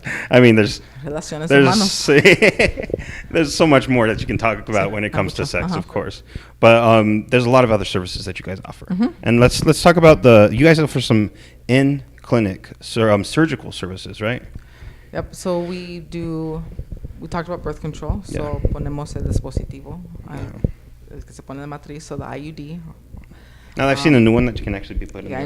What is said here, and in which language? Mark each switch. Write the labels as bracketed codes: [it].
[en] I mean, there's so much more that you can talk about when it comes to sex, of course. But there's a lot of other services that you guys offer, and let's talk about you guys offer some in-clinic surgical services, right? Yep. So we talked about birth control. [es] So ponemos el dispositivo que se pone en la matriz, [en] so the IUD. Now I've seen a new one that you can actually be put in the arm.